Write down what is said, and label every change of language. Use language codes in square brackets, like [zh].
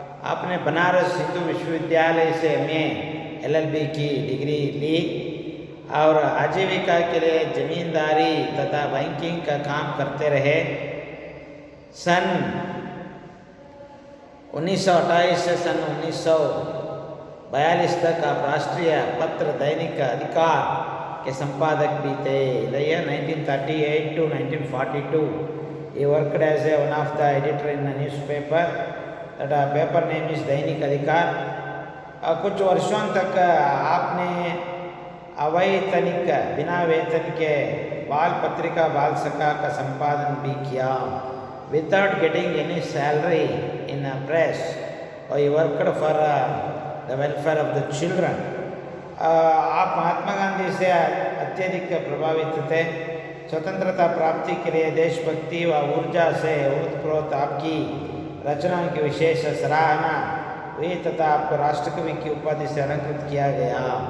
[hi] आपने बनारस हिंदू विश्वविद्यालय से MA LLB की डिग्री ली और आजीविका के लिए जमींदारी तथा बैंकिंग का काम करते रहे। सन 1928 से सन 1942 तक आप राष्ट्रीय पत्र दैनिक अधिकार के संपादक भी थे। [en] In the year 1938 to 1942, he worked as one of the editor in a newspaper. That paper name is Dainik Adhikar. [hi] कुछ वर्षों तक आपने अवैतनिक बिना वेतन के बाल पत्रिका बाल सखा का संपादन भी किया। [en] Without getting any salary in a press, he worked for the welfare of the children. [hi] आप महात्मा गांधी से अत्यधिक प्रभावित थे। स्वतंत्रता प्राप्ति के लिए देशभक्ति व ऊर्जा से ओतप्रोत आपकी रचनाओं की विशेष सराहना हुई तथा आपको राष्ट्रकवि की उपाधि से अलंकृत किया गया।